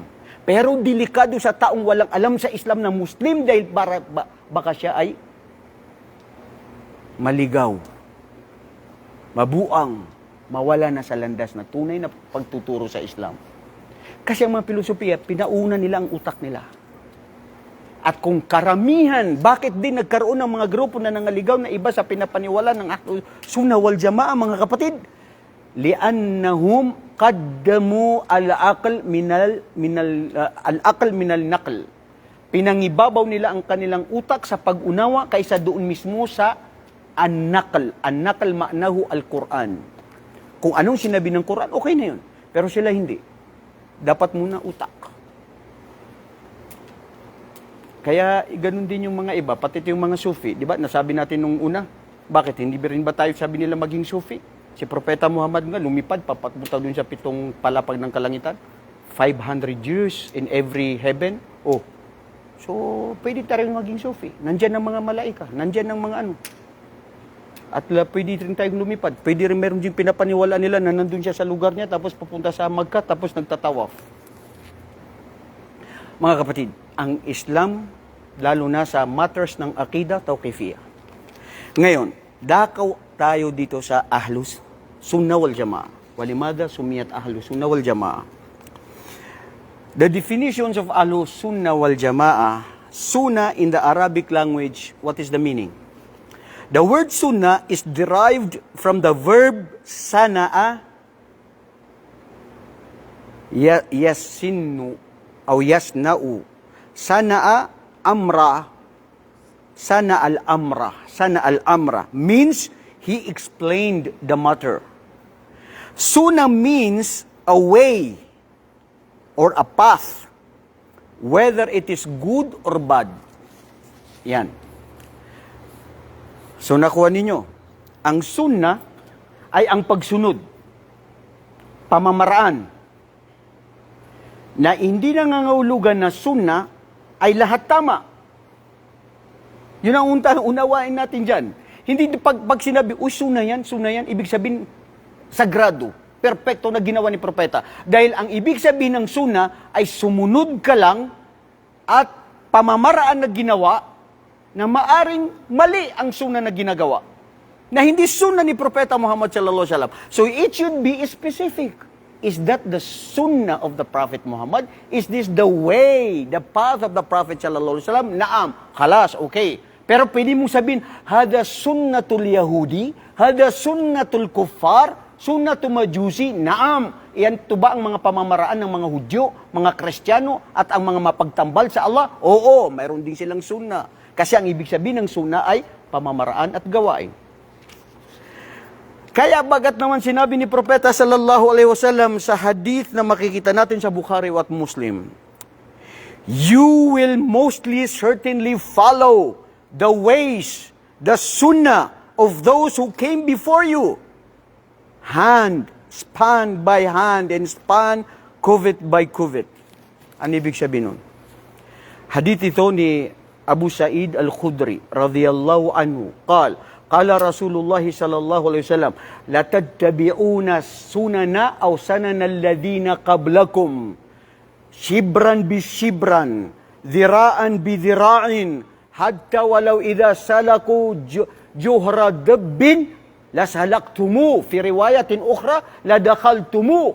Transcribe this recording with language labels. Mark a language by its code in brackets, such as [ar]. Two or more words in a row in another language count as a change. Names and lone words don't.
[tl] Pero delikado sa taong walang alam sa Islam na Muslim dahil baka siya ay maligaw, mabuang, mawala na sa landas na tunay na pagtuturo sa Islam. Kasi ang mga filosofiya, pinauna nila ang utak nila. At kung karamihan, bakit din nagkaroon ng mga grupo na nangaligaw na iba sa pinapaniwala ng [ar] أهل السنة والجماعة, [tl] mga kapatid? [ar] لأنهم قدموا العقل من النقل. [tl] Pinangibabaw nila ang kanilang utak sa pag-unawa kaysa doon mismo sa an-naql. [ar] النقل معناه القرآن. [tl] Kung anong sinabi ng Quran, okay na yun. Pero sila hindi. Dapat muna utak. Kaya ganun din yung mga iba, pati yung mga Sufi. Di ba? Nasabi natin nung una, bakit? Hindi rin ba tayo sabi nila maging Sufi? Si Propeta Muhammad nga, lumipad, papapunta dun sa 7 palapag ng kalangitan. [en] 500 years in every heaven. Oh, so [tl] pwede tayo maging Sufi. Nandyan ang mga malaika, nandyan ang mga ano. At pwede rin tayong lumipad. Pwede rin meron din pinapaniwala nila na nandun siya sa lugar niya, tapos papunta sa Makkah, tapos nagtatawaf. Mga kapatid, ang Islam, lalo na sa matters ng akida, tawqifiyya. Ngayon, dakaw tayo dito sa [ar] أهل السنة والجماعة. ولماذا سميت أهل السنة والجماعة. [en] The definitions of [ar] أهل السنة والجماعة, [en] Sunnah in the Arabic language, what is the meaning? The word Sunnah is derived from the verb [ar] سن يسن [en] o yasna'u. [ar] سن أمرا سن الأمر [en] means he explained the matter. Sunnah means a way or a path, whether it is good or bad. [tl] Yan. So nakuha ninyo, ang sunnah ay ang pagsunod, pamamaraan, na hindi nangangahulugan na sunnah ay lahat tama. Yun ang unawain natin dyan. Hindi pag sinabi, sunnah yan, ibig sabihin, sagrado, perpekto na ginawa ni propeta. Dahil ang ibig sabihin ng sunnah ay sumunod ka lang at pamamaraan na ginawa na maaring mali ang sunnah na ginagawa. Na hindi sunnah ni propeta Muhammad [ar] صلى الله عليه وسلم. [en] So it should be specific. Is that the sunnah of the Prophet Muhammad? Is this the way, the path of the Prophet [ar] صلى الله عليه وسلم? نعم خلاص, [tl] okay. Pero pwede mong sabihin, [ar] هذا سنة اليهود هذا سنة الكفار سنة المجوس نعم. [tl] Iyan to ba ang mga pamamaraan ng mga Hudyo, mga Kristiyano, at ang mga mapagtambal sa Allah? Oo, mayroon din silang sunnah. Kasi ang ibig sabihin ng sunnah ay pamamaraan at gawain. Kaya bagat naman sinabi ni Propeta [ar] صلى الله عليه وسلم [tl] sa hadith na makikita natin sa Bukhari at Muslim, [en] you will mostly certainly follow the ways, the sunnah of those who came before you, hand, span by hand, and span, kuvit by kuvit. [tl] Ano ibig sabihin nun? [ar] Hadith [tl] ito ni [ar] Abu Sa'id al-Khudri رضي الله عنه قال رسول الله صلى الله عليه وسلم لتتبعن سنن أو سنن الذين قبلكم شبرا بشبر ذراعا بذراع حتى ولو إذا سلكوا جحر ضب لسلكتموه في رواية أخرى لدخلتموه.